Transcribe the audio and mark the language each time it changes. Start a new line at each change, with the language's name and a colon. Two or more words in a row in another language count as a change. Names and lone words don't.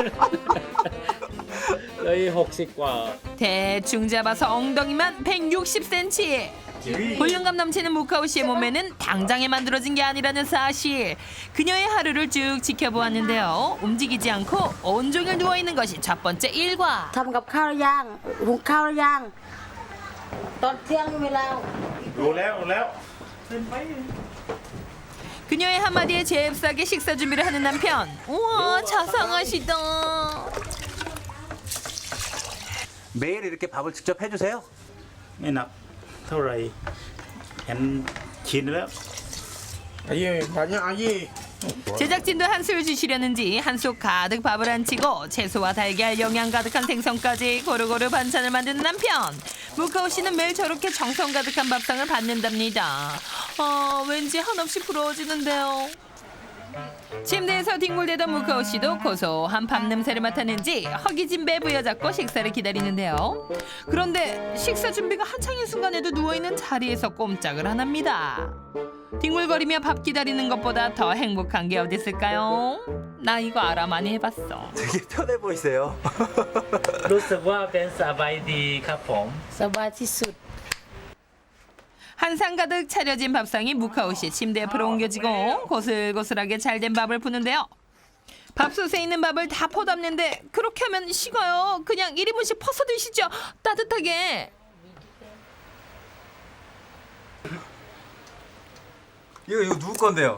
Korean: 대충 잡아서 엉덩이만 160cm. 볼륨감 넘치는 무카오 씨의 몸매는 당장에 만들어진 게 아니라는 사실. 그녀의 하루를 쭉 지켜보았는데요. 움직이지 않고 온종일 누워있는 것이 첫 번째 일과.
Thai: ทำกับข้าวหรือยังหุงข้าวหรือยังตอนเที่ยงเวลา รู้แล้ว
Korean: 그녀의 한마디에 잽싸게 식사 준비를 하는 남편. 우와, 자상하시다. 매일 이렇게 밥을 직접 해주세요?
Thai: ไม่หนักเท่าไหร่เห็นชินแล้ว 아예
Korean: 제작진도 한술 주시려는지 한 속 가득 밥을 안 치고 채소와 달걀 영양 가득한 생선까지 고루고루 반찬을 만드는 남편. 무카오 씨는 매일 저렇게 정성 가득한 밥상을 받는답니다. 왠지 한없이 부러워지는데요. 침대에서 뒹굴대던 무카오 씨도 고소한 밥 냄새를 맡았는지 허기진 배 부여잡고 식사를 기다리는데요. 그런데 식사 준비가 한창인 순간에도 누워있는 자리에서 꼼짝을 안 합니다. 뒹굴거리며 밥 기다리는 것보다 더 행복한 게 어디 있을까요? 나 이거 알아, 많이 해봤어. 되게 편해 보이세요.
Thai: รู้สึกว่าเป็นสบายดีครับผม สบายที่สุด
Korean: 한상 가득 차려진 밥상이 무카오 씨 침대 옆으로 옮겨지고 고슬고슬하게 잘된 밥을 푸는데요. 밥솥에 있는 밥을 다 퍼담는데 그렇게 하면 식어요. 그냥 1인분씩 퍼서 드시죠. 따뜻하게. 이거 누구 건데요?